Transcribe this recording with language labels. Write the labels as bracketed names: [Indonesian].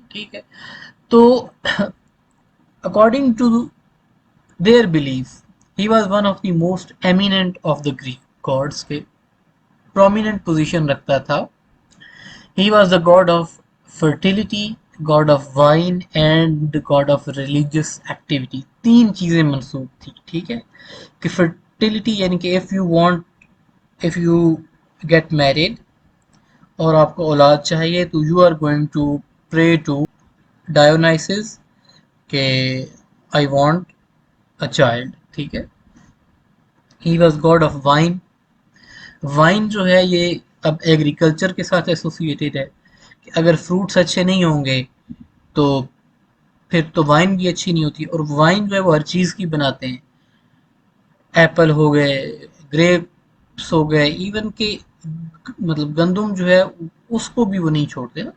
[English] ٹھیک ہے. تو according to their belief he was one of the most eminent of the Greek gods [Urdu] کے prominent position رکھتا تھا. [English] He was the god of fertility, god of wine and god of religious activity. [Urdu] تین چیزیں منسوب تھیں. ٹھیک ہے. کہ فرٹیلیٹی یعنی کہ [English] if you get married [Urdu] اور آپ کو اولاد چاہیے تو [English] you are going to pray to Dionysus کہ I want a child. ٹھیک ہے. He was god of wine. [Urdu] وائن جو ہے یہ اب ایگریکلچر کے ساتھ ایسوسیٹیڈ ہے کہ اگر فروٹس اچھے نہیں ہوں گے تو پھر تو وائن بھی اچھی نہیں ہوتی. اور وائن جو ہے وہ ہر چیز کی بناتے ہیں. ایپل ہو گئے، گریپس ہو گئے، ایون کہ مطلب گندم جو ہے اس کو بھی وہ نہیں چھوڑتے نا.